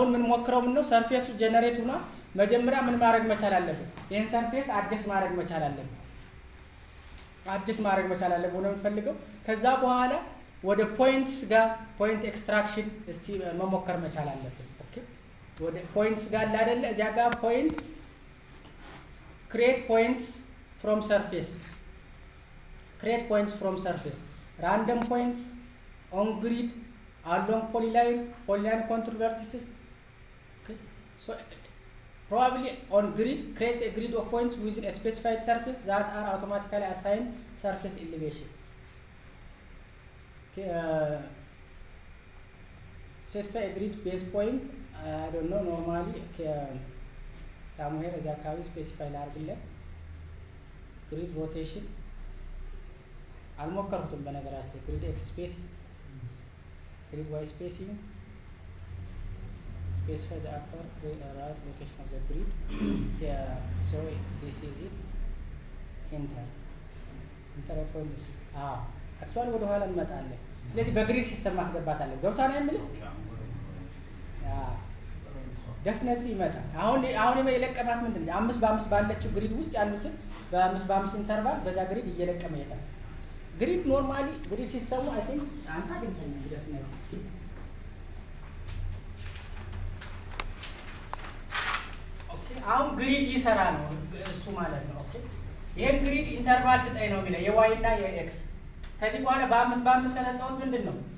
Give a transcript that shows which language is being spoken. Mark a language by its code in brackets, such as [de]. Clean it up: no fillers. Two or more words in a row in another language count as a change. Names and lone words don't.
[am] ምን ሞክረው ምን ነው ሰርፌሱ ጀነሬት ሆና መጀመሪያ ምን ማድረግ መቻል አለብን ይሄን ሰርፌስ አድጀስት ማድረግ መቻል አለብን አድጀስት ማድረግ መቻል አለብን ነው የምፈልገው ከዛ በኋላ ወደ ፖይንትስ ጋር [en] point extraction [am] እስቲ መሞከር መቻል አለብን ኦኬ ወደ ፖይንትስ ጋር አይደለ እዚያ ጋር ፖይንት [en] create points from surface random points on grid along polyline contour vertices okay so probably on grid create a grid of points within a specified surface that are automatically assigned surface elevation okay specify a grid base point I don't know normally okay somewhere as a specify largely grid rotation [am] አልሞከርኩትም በነገራችን [en] grid x spacing grid y spacing specify the upper right location of the grid yeah so this is it enter point actually [am] ወደ ኋላ እንመጣለን ስለዚህ በግሪድ ሲስተም ማስገባት አለ ገብታ ነው የሚለው definitely ይመጣል አሁን የለቀማት ምንድነው 5 በ5 ባለችው ግሪድ ውስጥ ያሉትን በ5 በ5 ኢንተርቫል በዛ ግሪድ እየለቀመ ይሄዳል ግሪድ ኖርማሊ ግሪድ ሲስተሙ [en] I think [am] አንተ አግኝተኝ definitely ኦኬ አሁን ግሪድ ይሰራ ነው እሱ ማለት ነው ኦኬ ይሄን ግሪድ ኢንተርቫል ስጠኝ ነው የሚለው የዋይ እና የኤክስ ከዚህ በኋላ በ5 በ5 ከሰጠሁት ምንድነው